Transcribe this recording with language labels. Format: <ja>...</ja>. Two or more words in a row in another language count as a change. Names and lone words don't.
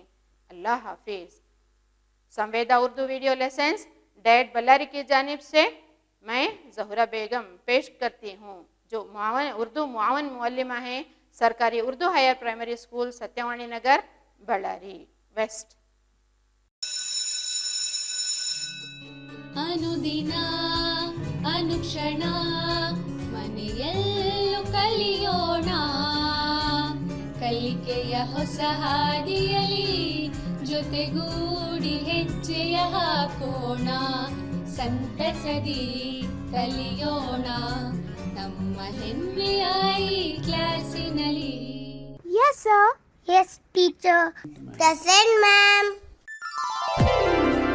<ur>اللہ حافظ۔ سمویدہ اردو</ur> <en>video lessons</en> <ur>ڈیڈ بلاری کی جانب سے میں زہرہ بیگم پیش کرتی ہوں، جو اردو معاون معلمہ ہیں، سرکاری اردو</ur> <en>higher primary school</en> <ur>ستیوانی نگر، بಳ್ಳاری ویسٹ۔</ur> <kn>ಅನುದಿನ ಅನುಕ್ಷಣ ಮನೆಯಲ್ಲೂ ಕಲಿಯೋಣ, ಕಲಿಕೆಯ ಹೊಸ ಹಾದಿಯಲಿ ಜೊತೆಗೂಡಿ ಹೆಜ್ಜೆಯ ಹಾಕೋಣ, ಸಂತಸದಿ ಕಲಿಯೋಣ ನಮ್ಮ ಹೆಮ್ಮೆಯ ಈ ಕ್ಲಾಸಿನಲ್ಲಿ।</kn> <en>Yes, sir. Yes, teacher. Present, ma'am.</en>